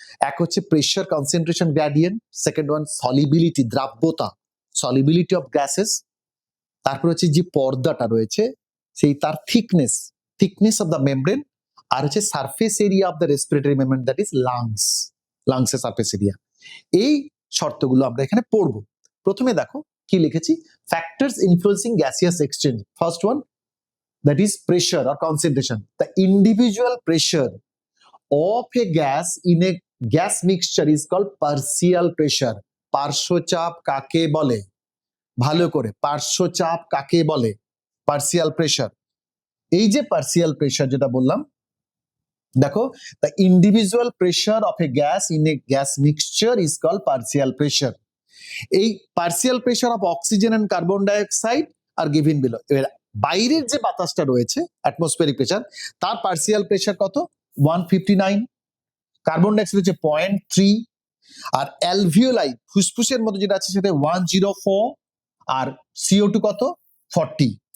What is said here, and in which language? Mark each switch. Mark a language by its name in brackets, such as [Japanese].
[Bangla] এক হচ্ছে pressure concentration gradient, second one solubility, দ্রাব্যতা, solubility of gases, তারপর হচ্ছে যে পর্দাটা রয়েছে সেই তার থিকনেস অফ দ্য মেমব্রেন, আর হচ্ছে surface area of the respiratory membrane, that is লাংসের surface area. এই শর্তগুলো আমরা এখানে পড়বো। প্রথমে দেখো কি লিখেছি, factors influencing gaseous exchange. [English] First one, that is pressure or concentration. The individual pressure of a gas in a gas mixture is called partial pressure. [Bangla] পার্শ্বচাপ কাকে বলে, ভালো করে, পার্শ্বচাপ কাকে বলে, পার্সিয়াল প্রেসার। এই যে পার্সিয়াল প্রেসার যেটা বললাম, দেখো, [English] the individual pressure of a gas in a gas mixture is called partial pressure. এই partial pressure of oxygen and carbon dioxide are given below. [Bangla] এবার বাইরের যে বাতাসটা রয়েছে অ্যাটমসফিয়ারিক প্রেসার, তার পার্সিয়াল প্রেসার কত, 159, কার্বন ডাইঅক্সাইড হচ্ছে 0.3, আর অ্যালভিওলাই ফুসফুসের মধ্যে যেটা আছে সেটা 104, আর CO2 কত, 40।